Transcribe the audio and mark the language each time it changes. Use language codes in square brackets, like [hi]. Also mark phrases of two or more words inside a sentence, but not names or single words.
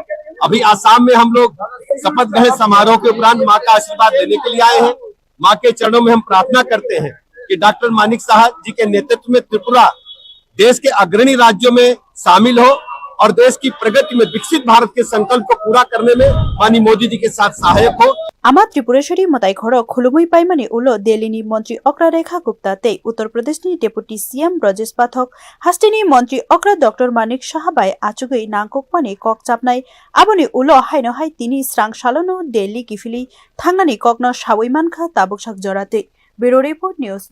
[hi] अभी आसाम में हम लोग शपथ ग्रहण समारोह के उपरांत माँ का आशीर्वाद लेने के लिए आए हैं। माँ के चरणों में हम प्रार्थना करते हैं कि डॉक्टर मानिक शाह जी के नेतृत्व में त्रिपुरा देश के अग्रणी राज्यों में शामिल हो और देश की प्रगति में विकसित भारत के संकल्प को पूरा करने में माननीय मोदी जी के साथ सहायक हो। [trp] Amat Tripureshwari Mutai Khoro Khulumui Paimani Ulo Delhi ni Montri Okra Rekha Gupta Te Uttar Pradesh ni [en] Deputy CM [trp] Brajesh Pathak Hastini Montri Okra Dr. Manik Saha bai Achugei Nangkokmani Kok Chapnai Aboni Ulo Haino Hai Tini Srangshalono Delhi Kifili Thangnani Kokno Shawui Mankha Tabukshak Jorate [en] Bureau Report News